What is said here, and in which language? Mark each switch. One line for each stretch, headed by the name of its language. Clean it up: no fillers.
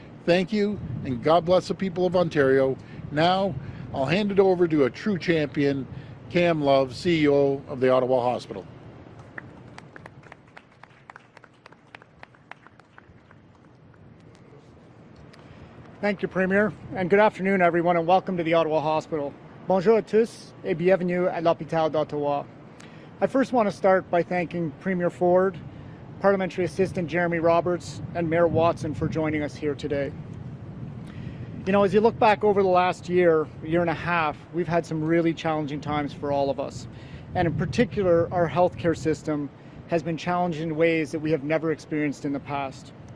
English: Thank you, and God bless the people of Ontario. Now, I'll hand it over to a true champion, Cam Love, CEO of the Ottawa Hospital. Thank you, Premier, and good afternoon, everyone, and welcome to the Ottawa Hospital.
French: Bonjour à tous et bienvenue à l'hôpital d'Ottawa.
English: I first want to start by thanking Premier Ford, Parliamentary Assistant Jeremy Roberts, and Mayor Watson for joining us here today. You know, as you look back over the last year and a half, we've had some really challenging times for all of us. And in particular, our healthcare system has been challenged in ways that we have never experienced in the past.